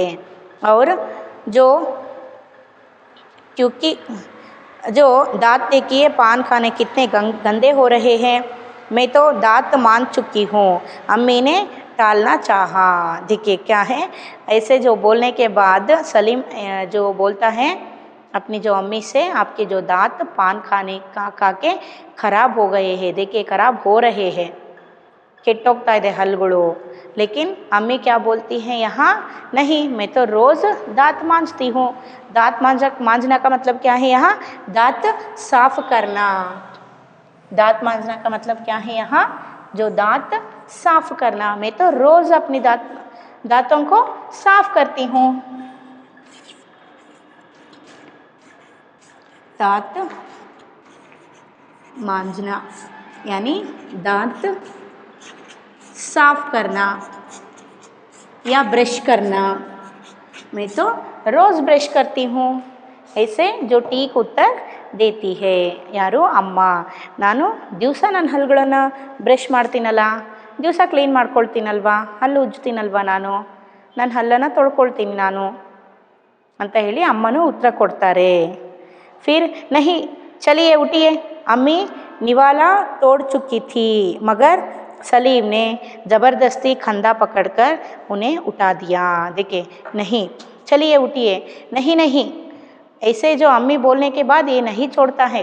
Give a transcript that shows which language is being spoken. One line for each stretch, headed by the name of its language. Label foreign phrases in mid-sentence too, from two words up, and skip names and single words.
Hindi: और जो क्योंकि जो दांत देखिए पान खाने कितने गंदे हो रहे हैं, मैं तो दांत मान चुकी हूँ, अम्मी ने टालना चाहा. देखिए क्या है, ऐसे जो बोलने के बाद सलीम जो बोलता है अपनी जो अम्मी से, आपके जो दांत पान खाने खा के खराब हो गए हैं, देखिए खराब हो रहे हैं,
Kannada: ಕೆಟ್ಟೋಗ್ತಾ ಇದೆ ಹಲ್ಲುಗಳು.
Hindi: लेकिन अम्मी क्या बोलती हैं यहाँ, नहीं मैं तो रोज़ दांत मांजती हूँ. दांत मांजना का मतलब क्या है यहाँ, दांत साफ करना. दांत मांजना का मतलब क्या है यहाँ, जो दांत साफ करना. मैं तो रोज़ अपनी दांतों को साफ करती हूँ. दांत मांजना यानी दांत साफ करना या ब्रश करना. मैं तो रोज़ ब्रश करती हूँ. ऐसे जो ठीक उत्तर देती है
Kannada: ಯಾರು, ಅಮ್ಮ. ನಾನು ದಿವಸ ನನ್ನ ಹಲ್ಲುಗಳನ್ನು ಬ್ರಷ್ ಮಾಡ್ತೀನಲ್ಲ, ದಿವಸ ಕ್ಲೀನ್ ಮಾಡ್ಕೊಳ್ತೀನಲ್ವಾ, ಹಲ್ಲು ಉಜ್ತೀನಲ್ವ ನಾನು, ನನ್ನ ಹಲ್ಲನ್ನು ತೊಳ್ಕೊಳ್ತೀನಿ ನಾನು ಅಂತ ಹೇಳಿ ಅಮ್ಮನೂ ಉತ್ತರ ಕೊಡ್ತಾರೆ.
Hindi: फिर नहीं चलिए उठिए, अम्मी निवाला तोड़ चुकी थी मगर सलीम ने ज़बरदस्ती खंदा पकड़कर उन्हें उठा दिया. देखिए नहीं चलिए उठिए, नहीं नहीं, ऐसे जो अम्मी बोलने के बाद ये नहीं छोड़ता है.